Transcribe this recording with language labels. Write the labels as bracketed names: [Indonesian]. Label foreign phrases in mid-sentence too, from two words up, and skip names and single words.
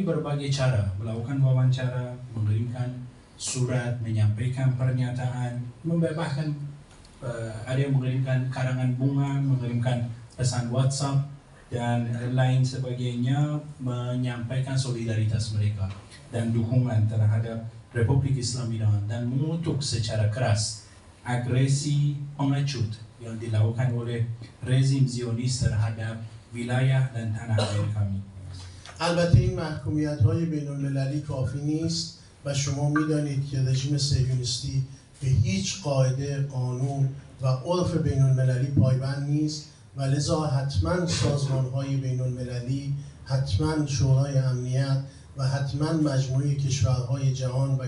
[Indonesian] berbagai cara melakukan wawancara, mengirimkan surat, menyampaikan pernyataan, membebaskan ada yang mengirimkan karangan bunga, mengirimkan pesan WhatsApp dan lain sebagainya, menyampaikan solidaritas mereka dan dukungan terhadap Republik Islam Iran dan mengutuk secara keras agresi pengecut yang dilakukan oleh rezim Zionis terhadap wilayah dan tanah air kami. [Persian] البته این محکومیت‌های بین‌المللی کافی نیست و شما می‌دانید که رژیم صهیونیستی به هیچ قاعده، قانون و عرف بین‌المللی پایبند نیست و لذا حتما سازمان‌های بین‌المللی، حتما شورای امنیت و حتما مجموعه کشورهای جهان و